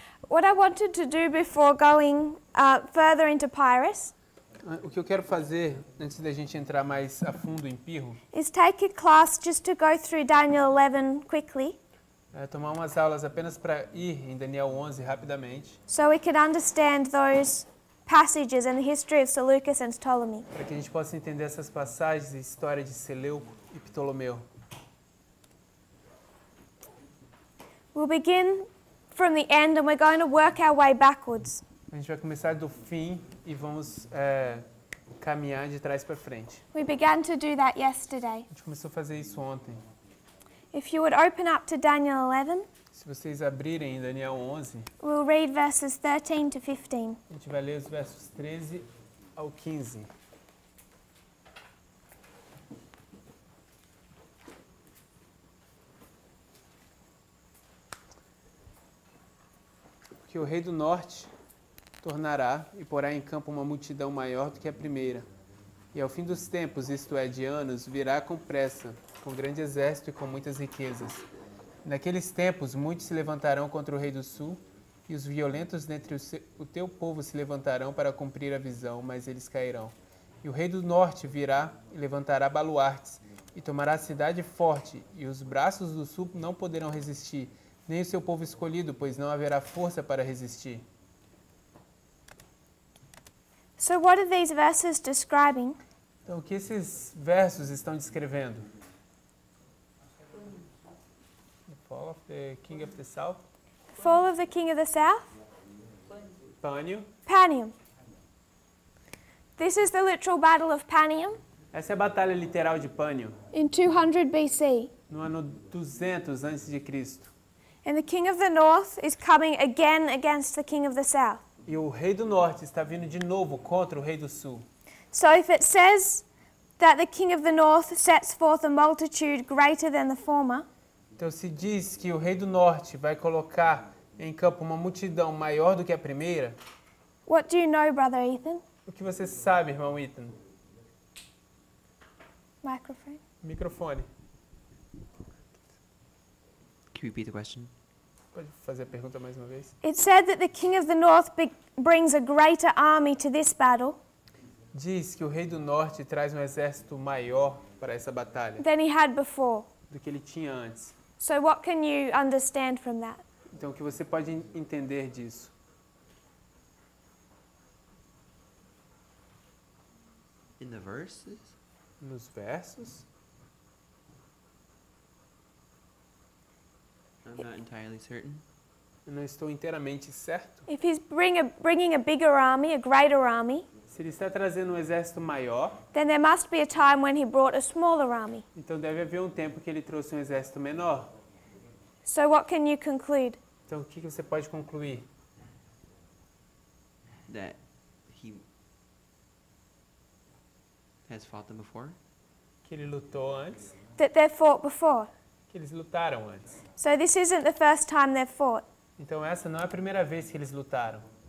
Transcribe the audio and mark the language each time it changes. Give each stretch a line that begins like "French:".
English: What I wanted to do before going further into Pyrrhus
Portuguese: O que eu quero fazer, antes da gente entrar mais a fundo em Pirro,
English: is take a class just to go through Daniel 11 quickly
Portuguese: é tomar umas aulas apenas para ir em Daniel 11 rapidamente,
English: so we can understand those passages and the history of Seleucus and Ptolemy.
Portuguese: para que a gente possa entender essas passagens e história de Seleuco e Ptolomeu.
English: We'll begin from the end and we're going to work our way backwards.
Portuguese: A gente vai começar do fim e vamos caminhar de trás para frente.
English: We began to do that yesterday.
Portuguese: A gente começou a fazer isso ontem.
English: If you would open up to Daniel 11,
Portuguese: Se vocês abrirem em Daniel 11,
English: we'll read verses 13 to 15.
Portuguese: a gente vai ler os versos 13 ao 15. Porque o rei do norte tornará e porá em campo uma multidão maior do que a primeira. E ao fim dos tempos, isto é, de anos, virá com pressa, com grande exército e com muitas riquezas. Naqueles tempos, muitos se levantarão contra o rei do sul, e os violentos dentre o teu povo se levantarão para cumprir a visão, mas eles cairão. E o rei do norte virá e levantará baluartes, e tomará a cidade forte, e os braços do sul não poderão resistir, nem o seu povo escolhido, pois não haverá força para resistir.
English: So what are these verses describing?
Portuguese: Então, o que esses versos estão descrevendo?
English: The fall of the king of the south, Fall of the king of the south?
Portuguese: Pânio.
English: Panium. This is the literal battle of Panium
Portuguese: Essa é a batalha literal de Pânio,
English: in 200 BC.
Portuguese: no ano 200 a.C.
English: And the king of the north is coming again against the king of the south.
Portuguese: E o rei do norte está vindo de novo contra o rei do sul.
English: So if it says that the king of the north sets forth a multitude greater than the former,
Portuguese: Então se diz que o rei do norte vai colocar em campo uma multidão maior do que a primeira.
English: what do you know, Brother Ethan?
Portuguese: O que você sabe, irmão Ethan?
English: Microphone.
Portuguese: Microfone.
English: Can you repeat the question?
Portuguese: Pode fazer a pergunta mais uma vez?
English: It said that the king of the north brings a greater army to this battle
Portuguese: Diz que o rei do norte traz um exército maior para essa batalha
English: than he had before.
Portuguese: do que ele tinha antes.
English: So what can you understand from that?
Portuguese: Então, o que você pode entender disso?
English: In the verses?
Portuguese: Nos versos?
English: I'm not entirely certain.
Portuguese: Eu não estou inteiramente certo.
English: If he's bringing a bigger army, a greater army,
Portuguese: Se ele está trazendo um exército maior,
English: then there must be a time when he brought a smaller army.
Portuguese: então deve haver um tempo que ele trouxe um exército menor.
English: So what can you conclude?
Portuguese: Então, o que você pode concluir?
English: That he has fought them before?
Portuguese: Que ele lutou antes,
English: That they've fought before.
Portuguese: que eles lutaram antes.
English: So this isn't the first time they've fought.
Portuguese: Então, essa não é a primeira vez que eles lutaram.